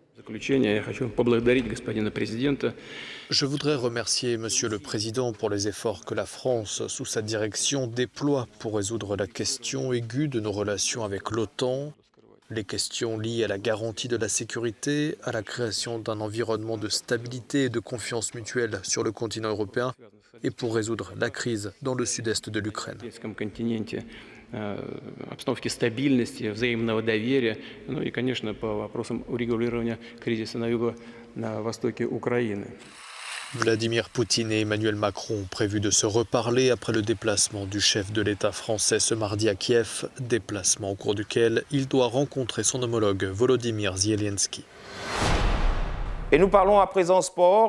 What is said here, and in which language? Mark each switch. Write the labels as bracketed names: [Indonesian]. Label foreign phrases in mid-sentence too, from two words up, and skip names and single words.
[French] Je voudrais remercier Monsieur le Président pour les efforts que la France, sous sa direction, déploie pour résoudre la question aiguë de nos relations avec l'OTAN, les questions liées à la garantie de la sécurité, à la création d'un environnement de stabilité et de confiance mutuelle sur le continent européen, et pour résoudre la crise dans le sud-est de l'Ukraine. [Russian] Обстановки стабильности, взаимного доверия, ну и, конечно, по вопросам урегулирования кризиса на востоке Украины. [French] Vladimir Poutine et Emmanuel Macron ont prévu de se reparler après le déplacement du chef de l'État français ce mardi à Kiev, déplacement au cours duquel il doit rencontrer son homologue Volodymyr Zelensky. Et nous parlons à présent sport.